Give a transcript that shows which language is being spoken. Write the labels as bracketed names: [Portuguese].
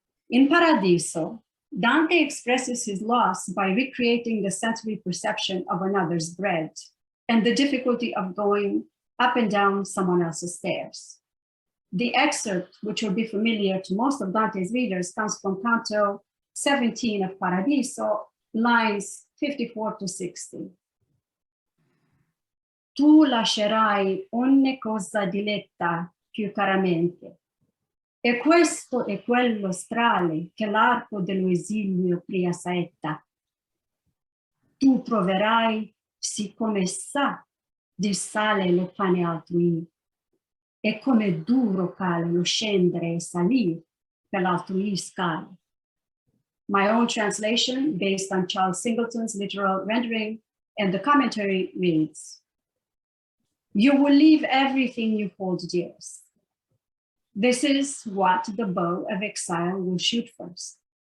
[English] In Paradiso, Dante expresses his loss by recreating the sensory perception of another's bread and the difficulty of going up and down someone else's stairs. The excerpt, which will be familiar to most of Dante's readers, comes from Canto 17 of Paradiso, lines 54 to 60. [Italian] tu lascerai ogni cosa diletta più caramente. E questo è quello strale che l'arco dello esilio pria saetta. Tu proverai, siccome sa di sale lo pane altrui, e come duro cale lo scendere e salire per l'altrui scale. [English] My own translation, based on Charles Singleton's literal rendering, and the commentary reads, you will leave everything you hold dearest. This is what the bow of exile will shoot first.